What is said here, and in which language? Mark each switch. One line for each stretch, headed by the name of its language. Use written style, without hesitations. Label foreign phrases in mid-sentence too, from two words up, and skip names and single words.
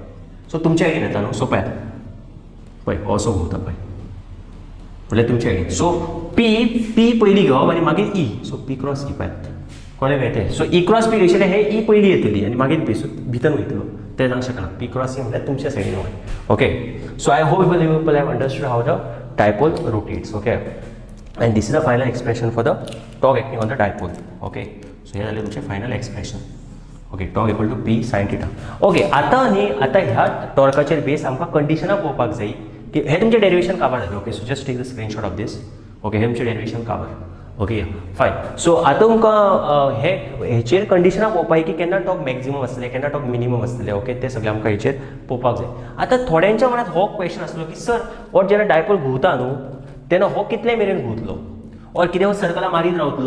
Konkani: सो तुमच्या सायडीन येता न्हू. सो पळयात पळय असो घुंवता पळय म्हणजे तुमच्या आयडीन. सो पी पयली घेवप आनी मागीर ई. सो P क्रॉस E पळयात कळ्ळें मेळटलें. सो E क्रॉस P घेतलें हे ई पयली येतली आनी मागीर P. सो भितर वयतलो तें जावंक शकना. P क्रॉस E म्हणल्यार तुमच्या सायडीन वय.
English: okay, so I hope you people have understood how the dipole rotates. okay, and this is the final expression for the torque acting on the dipole. okay, so
Konkani: हे जालें तुमचें
English: final expression. okay, torque equal to P sin theta. ओके,
Konkani: आतां ह्या टॉर्काचेर बेस आमकां कंडिशनां पळोवपाक जाय की हे तुमचे डेरिवेशन काबार जालें.
English: okay, so just take the screenshot of this. ओके,
Konkani: हे तुमचे डेरिवेशन काबार.
English: okay, fine.
Konkani: सो आतां तुमकां हेचेर कंडिशनां पळोवपाक की केन्ना
English: torque maximum
Konkani: आसतलें, केन्ना
English: torque minimum
Konkani: आसतलें. ओके, ते सगळें आमकां हेचेर पळोवपाक जाय. आतां थोड्यांच्या मनांत हो क्वेश्चन आसलो की सर हो जेन्ना डायपोल घुंवता न्हू तेन्ना हो कितले मेरेन घुंवतलो ऑर कितें हो सर्कलां मारीत रावतलो.